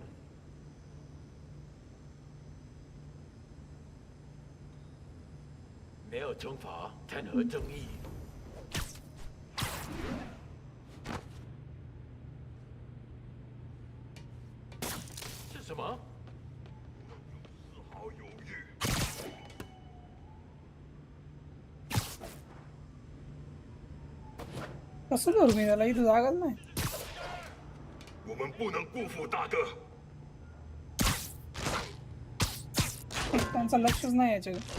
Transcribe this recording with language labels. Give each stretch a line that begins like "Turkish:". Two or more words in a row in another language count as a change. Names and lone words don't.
Chinese: 没有惩罚，谈何正义？是什么？丝毫犹豫。
Marathi: कसं करू मी त्याला इथं जागाच नाही
Chinese: 我们不能辜负大哥。
Marathi: त्यांचं लक्षच नाही याच्याकडे